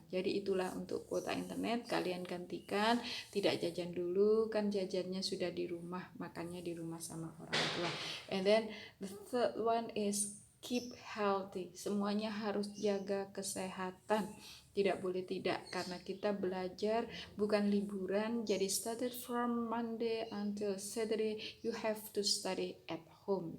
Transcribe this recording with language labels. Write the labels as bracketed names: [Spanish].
[Indonesian] Jadi itulah untuk kuota internet, kalian gantikan, tidak jajan dulu, kan jajannya sudah di rumah, makannya di rumah sama orang tua. [English] And then the third one is keep healthy. [Indonesian] Semuanya harus jaga kesehatan. Tidak boleh tidak, karena kita belajar bukan liburan. [English] Jadi started from Monday until Saturday you have to study at home.